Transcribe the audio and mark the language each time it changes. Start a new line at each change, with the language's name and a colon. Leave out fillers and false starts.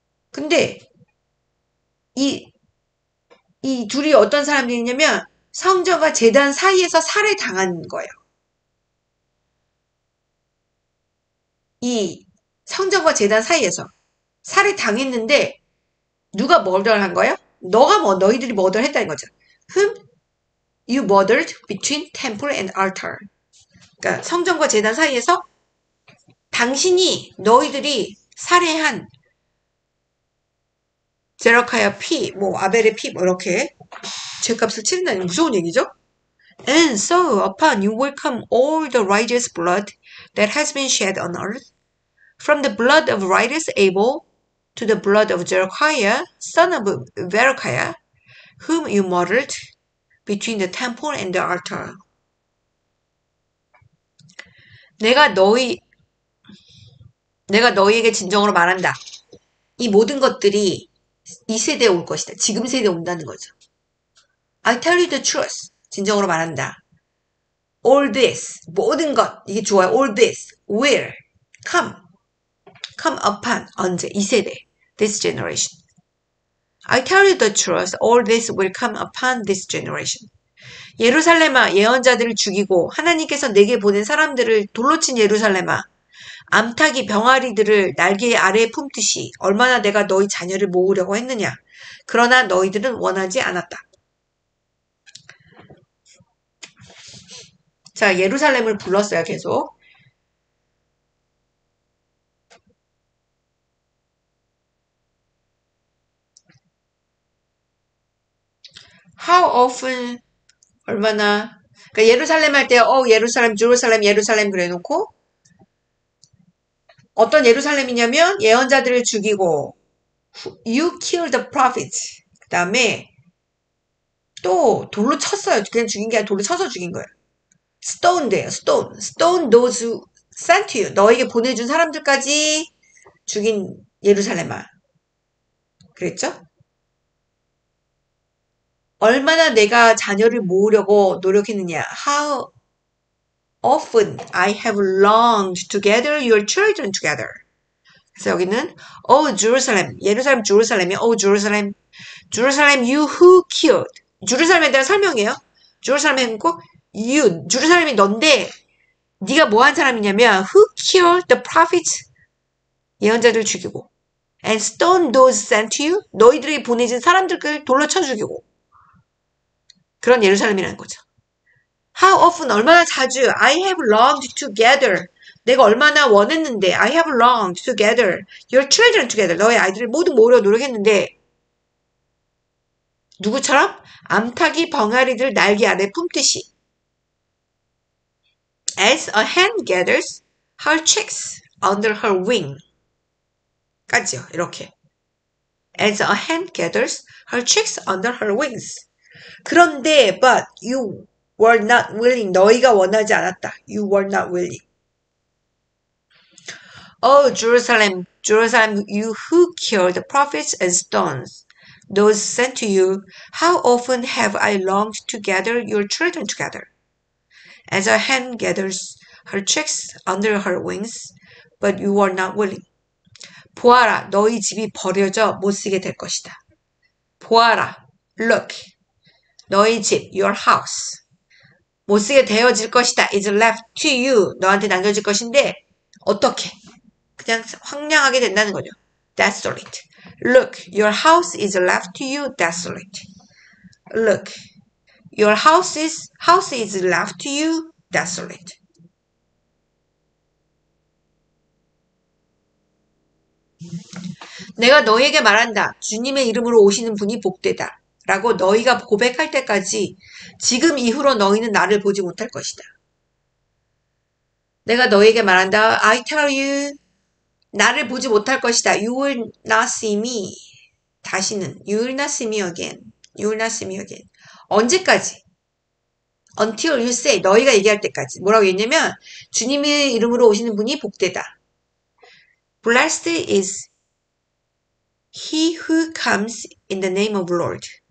Korean: 근데 이 둘이 어떤 사람들이냐면 성전과 제단 사이에서 살해당한 거예요. 이 성전과 제단 사이에서 살해당했는데 누가 머더한 거예요? 너희들이 머더했다는 거죠.
English: Whom you murdered between temple and altar.
Korean: 그러니까 성전과 제단 사이에서 너희들이 살해한 제러카야 피, 아벨의 피, 이렇게 죗값을 치른다는 무서운 얘기죠.
English: And so upon you will come all the righteous blood that has been shed on earth, from the blood of righteous Abel to the blood of Jerokiah, son of Berechiah, whom you murdered between the temple and the altar.
Korean: 내가 너희에게 진정으로 말한다. 이 모든 것들이 이 세대에 올 것이다. 지금 세대에 온다는 거죠.
English: I tell you the truth.
Korean: 진정으로 말한다.
English: All this,
Korean: 모든 것, 이게 좋아요.
English: All this will come upon,
Korean: 언제? 이 세대,
English: this generation. I tell you the truth, all this will come upon this generation.
Korean: 예루살렘아, 예언자들을 죽이고 하나님께서 내게 보낸 사람들을 돌로 친 예루살렘아, 암탉이 병아리들을 날개 아래에 품듯이 얼마나 내가 너희 자녀를 모으려고 했느냐. 그러나 너희들은 원하지 않았다. 자, 예루살렘을 불렀어요, 계속.
English: How often,
Korean: 얼마나, 그러니까 예루살렘 할 때, 예루살렘, 제루살렘, 예루살렘 그래 놓고, 어떤 예루살렘이냐면, 예언자들을 죽이고,
English: you kill the prophets.
Korean: 그 다음에, 또, 돌로 쳤어요. 그냥 죽인 게 아니라 돌로 쳐서 죽인 거예요.
English: stone돼요, stone. stone those who sent you.
Korean: 너에게 보내준 사람들까지 죽인 예루살렘아. 그랬죠? 얼마나 내가 자녀를 모으려고 노력했느냐.
English: How often I have longed to gather your children together.
Korean: 그래서 여기는
English: Jerusalem,
Korean: 예루살렘 제루살렘이
English: Jerusalem, Jerusalem you who killed.
Korean: 제루살렘에 대한 설명이에요. 제루살렘에 있고 you, 제루살렘이 넌데 네가 뭐 한 사람이냐면
English: who killed the prophets,
Korean: 예언자들 죽이고
English: and stone those sent you,
Korean: 너희들이 보내진 사람들을 돌로 쳐 죽이고 그런 예루살렘이라는 거죠.
English: How often,
Korean: 얼마나 자주
English: I have longed to gather,
Korean: 내가 얼마나 원했는데
English: I have longed to gather your children together,
Korean: 너의 아이들을 모두 모으려 노력했는데 누구처럼? 암탉이 병아리들 날개 아래 품듯이
English: As a hen gathers her chicks under her wing
Korean: 까지요. 이렇게
English: As a hen gathers her chicks under her wings.
Korean: 그런데
English: but you were not willing.
Korean: 너희가 원하지 않았다.
English: You were not willing. Oh, Jerusalem, Jerusalem, you who killed the prophets and stones those sent to you, how often have I longed to gather your children together, as a hen gathers her chicks under her wings, but you were not willing.
Korean: 보아라, 너희 집이 버려져 못 쓰게 될 것이다. 보아라,
English: look,
Korean: 너희 집,
English: your house,
Korean: 못 쓰게 되어질 것이다.
English: is left to you,
Korean: 너한테 남겨질 것인데 어떻게? 그냥 황량하게 된다는 거죠.
English: desolate. Look, your house is left to you desolate. Look, your house is left to you desolate.
Korean: 내가 너희에게 말한다. 주님의 이름으로 오시는 분이 복되다. 라고 너희가 고백할 때까지 지금 이후로 너희는 나를 보지 못할 것이다. 내가 너희에게 말한다.
English: I tell you,
Korean: 나를 보지 못할 것이다.
English: You will not see me.
Korean: 다시는
English: You will not see me again. You will not see me again.
Korean: 언제까지?
English: Until you say,
Korean: 너희가 얘기할 때까지. 뭐라고 했냐면 주님의 이름으로 오시는 분이 복되다.
English: Blessed is he who comes in the name of Lord.